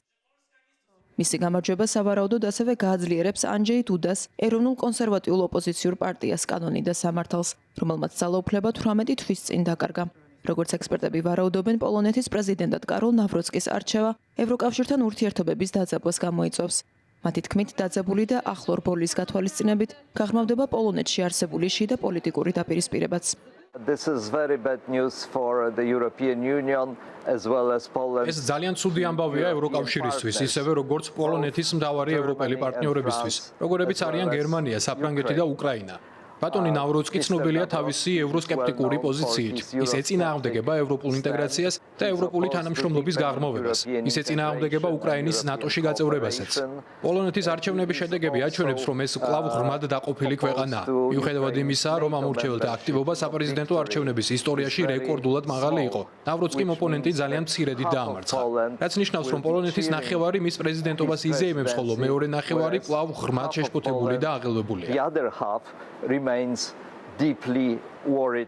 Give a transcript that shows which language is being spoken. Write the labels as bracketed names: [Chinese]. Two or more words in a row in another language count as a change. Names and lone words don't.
[Georgian] მისი გამარჯვება სავარაუდოდ ასევე გააძლიერებს ანჯეი დუდას ეროვნულ კონსერვატიულ ოპოზიციურ პარტიას კანონი და სამართალს, რომელმაც ძალაუფლება 18 თვის წინ დაკარგა. როგორც ექსპერტები ვარაუდობენ, პოლონეთის პრეზიდენტად კაროლ ნავროცკის არჩევა ევროკავშირთან ურთიერთობების დაძაბვას გამოიწვევს. მათი თქმით, დაძაბული და ახლო რბოლის გათვალისწინებით გაღრმავდება პოლონეთში არსებული შიდა პოლიტიკური დაპირისპირებაც. [English] This is very bad news for the European Union as well as Poland. [Georgian] ეს ძალიან ცუდი ამბავია ევროკავშირისთვის, ისევე როგორც პოლონეთის მთავარი ევროპელი პარტნიორებისთვის, როგორებიც არიან გერმანია, საფრანგეთი და უკრაინა. ბატონი ნავროცკი ცნობილია თავისი ევროსკეპტიკური პოზიციით. ის ეწინააღმდეგება ევროპულ ინტეგრაციას და ევროპული თანამშრომლობის გაღრმავებას. ის ეწინააღმდეგება უკრაინის ნატოში გაწევრებასაც. პოლონეთის არჩევნების შედეგები აჩვენებს, რომ ეს კვლავ ღრმად დაყოფილი ქვეყანაა. მიუხედავად იმისა, რომ ამ მრჩეველთა აქტივობა საპრეზიდენტო არჩევნების ისტორიაში რეკორდულად მაღალი იყო, ნავროცკიმ ოპონენტი ძალიან მცირედი დაამარცხა. რაც ნიშნავს, რომ პოლონეთის ნახევარი მის პრეზიდენტობას იზეიმებს, ხოლო მეორე ნახევარი კვლავ ღრმად შეშფოთებული და აღელვებულია. [English] The other half remains deeply worried.